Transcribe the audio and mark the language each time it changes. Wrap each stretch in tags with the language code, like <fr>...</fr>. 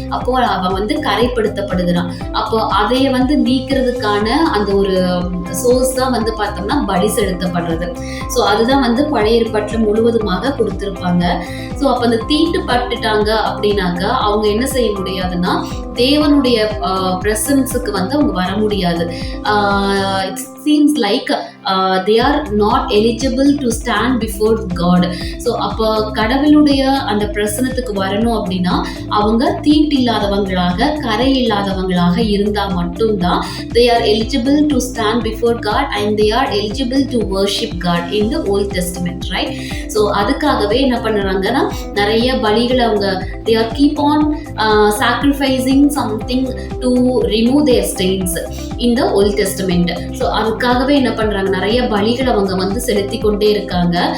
<ta>அப்போ அவன் வந்து கரைப்படுத்தப்படுகிறான். அப்போ அதைய வந்து நீக்கிறதுக்கான அந்த ஒரு சோர்ஸ் தான் வந்து பார்த்தோம்னா பலி செலுத்தப்படுறது. ஸோ அதுதான் வந்து பழைய ஏற்பாட்டில் முழுவதுமாக கொடுத்துருப்பாங்க. ஸோ அப்போ அந்த தீட்டுப்பட்டுட்டாங்க அப்படின்னாக்கா அவங்க என்ன செய்ய முடியாதுன்னா தேவனுடைய பிரசன்ஸுக்கு வந்து அவங்க வர முடியாது.</ta> <en>It seems like they are not eligible to stand before God.</en> <ta>So அப்போ கடவுளுடைய அந்த பிரசனத்துக்கு வரணும் அப்படின்னா அவங்க தீட்டு இல்லாதவங்களாக கரை இல்லாதவங்களாக இருந்தால் மட்டும்தான்</ta> <en>they are eligible to stand before God and they are eligible to worship God in the Old Testament, right?</en> <ta>So அதுக்காகவே என்ன பண்ணுறாங்கன்னா நிறைய பலிகளை அவங்க</ta> <en>they are keep on sacrificing something to remove their stains in the Old Testament.</en> <ta>So அதுக்காகவே என்ன பண்ணுறாங்க, நிறைய பலிகள் அவங்க வந்து செலுத்தி கொண்டே இருக்காங்க.</ta>